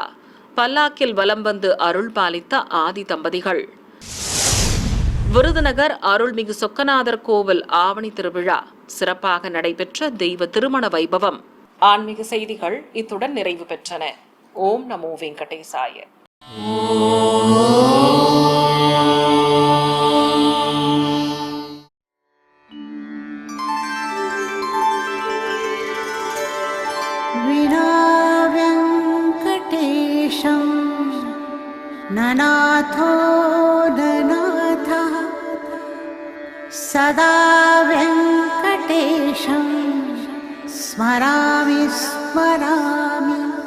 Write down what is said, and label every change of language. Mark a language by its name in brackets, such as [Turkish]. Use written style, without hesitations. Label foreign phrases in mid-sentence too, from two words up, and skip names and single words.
[Tamil] பல்லாக்கில் வலம் வந்து அருள் பாலித்த ஆதி தம்பதிகள். விருதுநகர் அருள்மிகு சொக்கநாதர் கோவில் ஆவணி திருவிழா. சிறப்பாக நடைபெற்ற தெய்வ திருமண வைபவம். ஆன்மீக செய்திகள் இத்துடன் நிறைவு பெற்றன. [Sanskrit] ओम् नमो वेङ्कटेशाय. विना वेङ्कटेशं ननाथो ननाथः सदा वेङ्कटेशं स्मरामि स्मरामि.